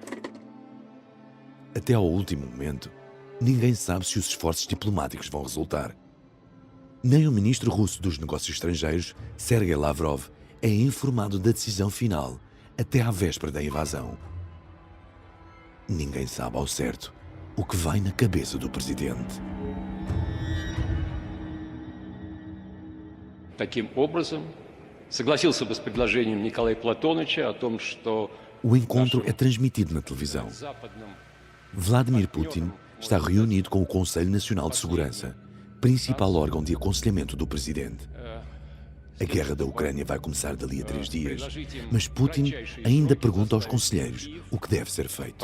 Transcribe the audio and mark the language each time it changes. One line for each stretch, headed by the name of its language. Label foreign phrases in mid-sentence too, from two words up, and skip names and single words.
Portuguese: Até ao último momento, ninguém sabe se os esforços diplomáticos vão resultar. Nem o ministro russo dos Negócios Estrangeiros, Sergei Lavrov, é informado da decisão final até à véspera da invasão. ninguém sabe ao certo o que vai na cabeça do presidente.
Russian: Таким образом, согласился бы с предложением Николая Платоновича о том, что
Portuguese: O encontro é transmitido na televisão. Vladimir Putin está reunido com o Conselho Nacional de Segurança, principal órgão de aconselhamento do presidente. A guerra da Ucrânia vai começar dali a 3 dias, mas Putin ainda pergunta aos conselheiros o que deve ser feito.